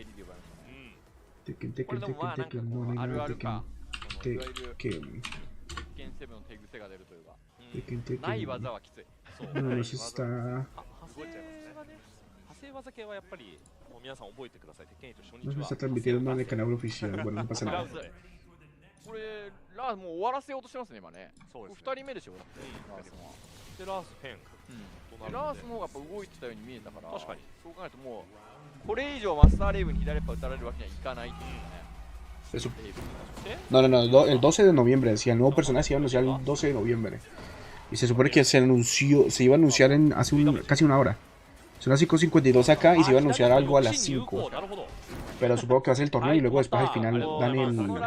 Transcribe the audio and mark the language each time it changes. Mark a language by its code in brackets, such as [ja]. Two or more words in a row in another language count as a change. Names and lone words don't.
[es] Tekken, no hay nada Tekken. No, eso está... No se está transmitiendo en el canal oficial. Bueno, no pasa nada. [ja] これラースもう終わらせようとしてますね今ね。2人目でしょ。でラース変。ラースの方がやっぱ動いてたように見えたから。確かに。そう考えるともうこれ以上マスターレイブに左っぱ打たれるわけにはいかないっていうね。 [es] Eso. No, el 12 de noviembre, decía, el nuevo personaje se iba a anunciar el 12 de noviembre. Y se supone que se iba a anunciar en hace casi una hora. Son las 5:52 acá y se iba a anunciar algo a las 5. Pero supongo que va a ser el torneo y luego después al final dan el...